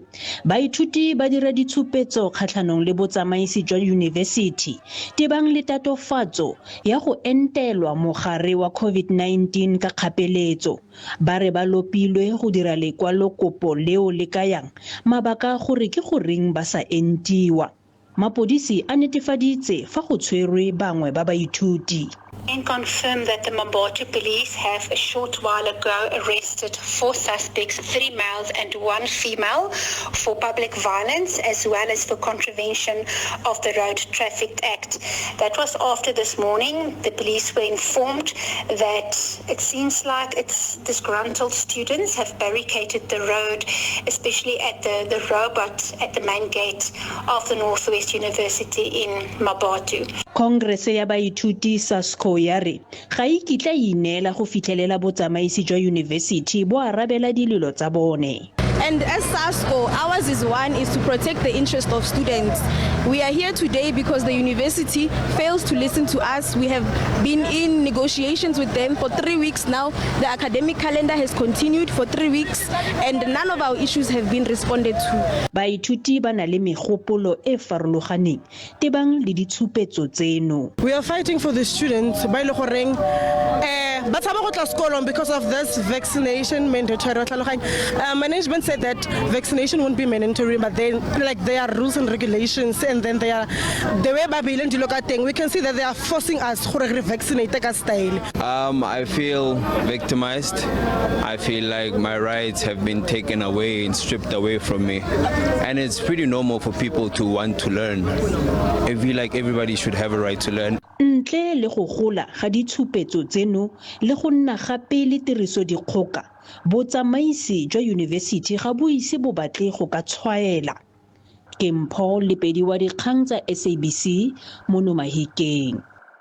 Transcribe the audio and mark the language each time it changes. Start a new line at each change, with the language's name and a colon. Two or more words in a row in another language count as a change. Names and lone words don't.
Tswana: Baithuti ba dira ditshupetso kgatlhanong le botsamaisi jwa yunibesithi tebang le tatofatso ya go entelwa mogare wa COVID-19 ka kgapeletso. Ba re ba lopilwe go dira lekwalokopo leo le kayang mabaka gore ke goreng ba sa entiwa. Mapodisi a netefaditse fa go tshwerwe bangwe ba baithuti.
English: And confirm that the Mabato police have a short while ago arrested 4 suspects, 3 males and 1 female, for public violence as well as for contravention of the Road Traffic Act. That was after this morning the police were informed that it seems like it's disgruntled students have barricaded the road, especially at the robot at the main gate of the Northwest University in Mabato.
Tswana: Congress ya baithuti SASCO ya re ga ikitla ineela go fitlhelela botsamaisi jwa university bo arabela dililo tsa bone.
English: And as SASCO, ours is to protect the interest of students. We are here today because the university fails to listen to us. We have been in negotiations with them for 3 weeks now. The academic calendar has continued for 3 weeks and none of our issues have been responded to.
Tswana: Baithuti ba na le megopolo e farologaneng tebang le ditshupetso tseno.
English: We are fighting for the students
Tswana: ba ile goreng ba tshaba go tla sekolong
English: because of this vaccination mandatory. Management said that vaccination won't be mandatory, but then there are rules and regulations, and then they are the way Babylon Dilokateng. We can see that they are forcing us to vaccinate ka style. I feel victimized. I feel like my rights have been taken away and stripped away from me, and it's pretty normal for people to want to learn. I feel like everybody should have a right to learn.
Tswana: Ntle le go gola ga ditshupetso tseno le go nna gape le tirisodikgoka, botsamaisi jwa university ga bo ise bo batle go ka tshwaela. Ke Mpho Lepedi wa Dikgang tsa SABC mo Mahikeng.